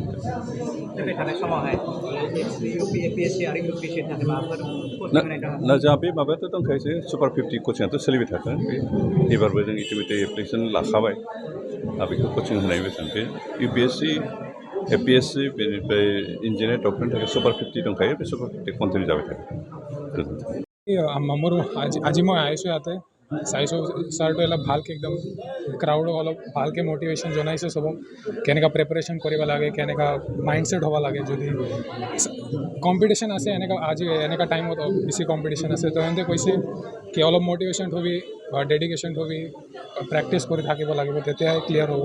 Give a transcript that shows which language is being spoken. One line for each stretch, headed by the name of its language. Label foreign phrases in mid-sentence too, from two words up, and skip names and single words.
Bodo: फैबाय थानाय समावहाय एपिएससि आरो इउपिएससिनि थाखाय माबाफोर कचिं होनाय दङ? ना जोंहा बे माबायाथ' दंखायोसै, सुपार 50 कचिंआथ' सोलिबाय थागोन। एबारबो जों इतिमধ্যে एप्लिकेसन लाखाबाय। बेखौ कचिं होनाय बेसेन बे इउपिएससि, एपिएससि, बेनिफ्राय इन्जिनियार डक्टरनि थाखाय सुपार 50 दंखायो। बे सुपार 50 कन्टिनिउ जाबाय थागोन।
Assamese: মোৰ আজি মই আহিছোঁ ইয়াতে, চাইছোঁ ছাৰটো অলপ ভালকৈ একদম ক্ৰাউডক অলপ ভালকৈ মটিভেশ্যন জনাইছে চবক, কেনেকুৱা প্ৰিপাৰেশ্যন কৰিব লাগে, কেনেকুৱা মাইণ্ডছেট হ'ব লাগে। যদি কম্পিটিশ্যন আছে আজি এনেকুৱা টাইমত বেছি কম্পিটিশ্যন আছে, তো সিহঁতে কৈছে কি অলপ মটিভেশ্যন থবি, ডেডিকেশ্যন থবি, প্ৰেক্টিছ কৰি থাকিব লাগিব, তেতিয়াহে ক্লিয়াৰ হ'ব।